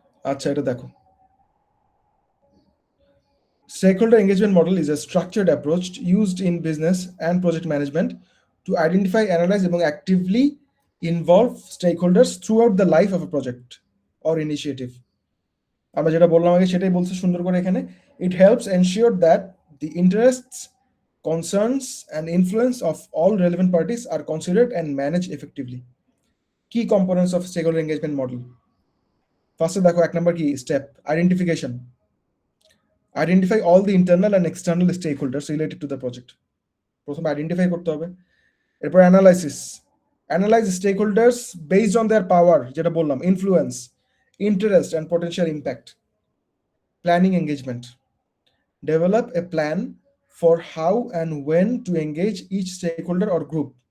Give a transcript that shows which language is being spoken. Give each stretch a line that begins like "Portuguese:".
Bangla: আচ্ছা, এটা দেখো,
English: stakeholder engagement model is a structured approach used in business and project management to identify, analyze এবং actively involve stakeholders throughout the life of a project or initiative.
Bangla: আমরা যেটা বললাম আগে সেটাই বলছে সুন্দর করে এখানে।
English: It helps ensure that the interests, concerns and influence of all relevant parties are considered and managed effectively. Key components of stakeholder engagement model.
Bangla: ফার্স্টে দেখো 1 নম্বর কি step, identification.
English: Identify all the internal and external stakeholders related to the project.
Bangla: প্রথমে identify করতে হবে।
English: এরপর analysis, analyze stakeholders based on their power,
Bangla: যেটা বললাম,
English: Influence, interest and potential impact. Planning engagement, develop a plan for how and when to engage each stakeholder or group.